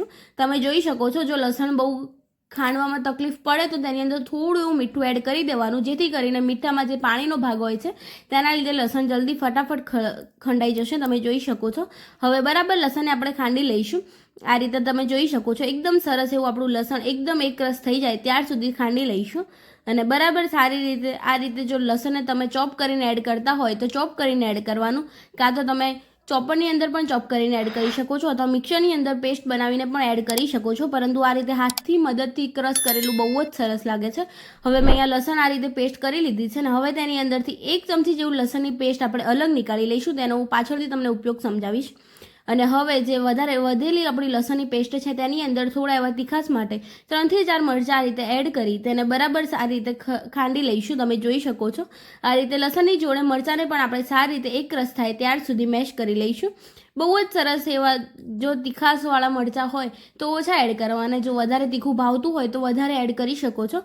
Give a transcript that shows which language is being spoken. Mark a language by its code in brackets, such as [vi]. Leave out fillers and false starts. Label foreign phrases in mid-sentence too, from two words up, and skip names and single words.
[gu] તમે જોઈ શકો છો જો લસણ બહુ ખાંડવામાં તકલીફ પડે તો તેની અંદર થોડું એવું મીઠું એડ કરી દેવાનું જેથી કરીને મીઠામાં જે પાણીનો ભાગ હોય છે તેના લીધે લસણ જલ્દી ફટાફટ ખંડાઈ જશે। તમે જોઈ શકો છો। હવે બરાબર લસણને આપણે ખાંડી લઈશું। આ રીતે તમે જોઈ શકો છો એકદમ સરસ એવું આપણું લસણ એકદમ એક રસ થઈ જાએ ત્યાર સુધી ખાંડી લઈશું અને બરાબર સારી રીતે આ રીતે જો લસણને તમે ચૉપ કરીને એડ કરતા હોય તો ચૉપ કરીને એડ કરવાનું કાં તો તમે ચૉપરની અંદર પણ ચૉપ કરીને એડ કરી શકો છો અથવા મિક્સરની અંદર પેસ્ટ બનાવીને પણ એડ કરી શકો છો। પરંતુ આ રીતે હાથથી મદદથી ક્રશ કરેલું બહુ જ સરસ લાગે છે। હવે મેં અહીંયા લસણ આ રીતે પેસ્ટ કરી લીધી છે ને હવે તેની અંદરથી 1 ચમચી જેવું લસણની પેસ્ટ આપણે અલગ નિકાળી લઈશું। તેનો હું પાછળથી તમને ઉપયોગ સમજાવીશ। અને હવે જે વધારે વધેલી આપણી લસણની પેસ્ટ છે તેની અંદર થોડા એવા તીખાસ માટે 3 થી 4 મરચાં આ રીતે એડ કરી તેને બરાબર સારી રીતે ખાંડી લઈશું। તમે જોઈ શકો છો આ રીતે લસણની જોડે મરચાંને પણ આપણે સારી રીતે એક રસ થાય ત્યાર સુધી મેશ કરી લઈશું। બહુ જ સરસ એવા જો તીખાસવાળા મરચાં હોય તો ઓછા એડ કરવા અને જો વધારે તીખું ભાવતું હોય તો વધારે એડ કરી શકો છો।